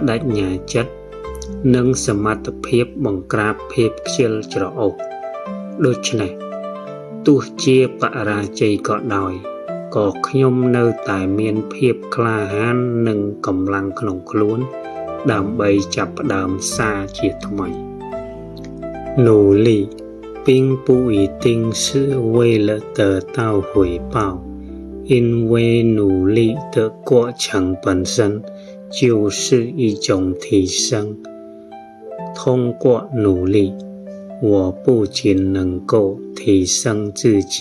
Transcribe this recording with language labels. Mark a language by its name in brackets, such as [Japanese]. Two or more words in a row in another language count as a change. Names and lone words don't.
[Khmer] ដិញ្ញាចិត្តនិងសមត្ថភាពបង្ក្រាបភាពខ្ជិលច្រអូសដូច្នេះទោះជាបរាជ័យក៏ដោយក៏ខ្ញុំនៅតែមានភាពក្លាហាននិងកម្លាំងក្នុងខ្លួនដើម្បី ចាប់ផ្ដើមសារជាថ្មី [Chinese] 努力并不一定是为了得到回报因为努力的过程本身就是一种提升通过努力我不仅能够提升自己